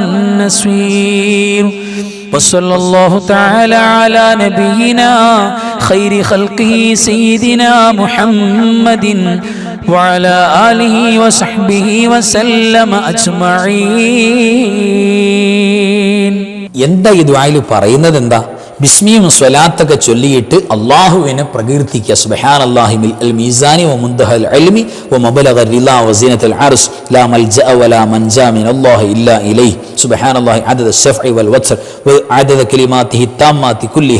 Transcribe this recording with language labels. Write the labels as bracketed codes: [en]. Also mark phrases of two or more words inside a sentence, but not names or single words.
[ar] النصير وصلى الله تعالى على نبينا خير خلقه سيدنا محمد وعلى آله وصحبه وسلم أجمعين. [ml] എന്താ ഈ ദുആയിൽ പറയുന്നത്? എന്താ? ബിസ്മിയും സ്വലാത്തൊക്കെ ചൊല്ലിയിട്ട് അള്ളാഹുവിനെ പ്രകീർത്തിക്കുക. [ar] سبحان الله ملء الميزان ومنتهى العلم ومبلغ الرضا وزنة العرش لا ملجأ ولا منجا من الله إلا إليه سبحان الله عدد الشفع والوتر وعدد كلماته التامات كلها.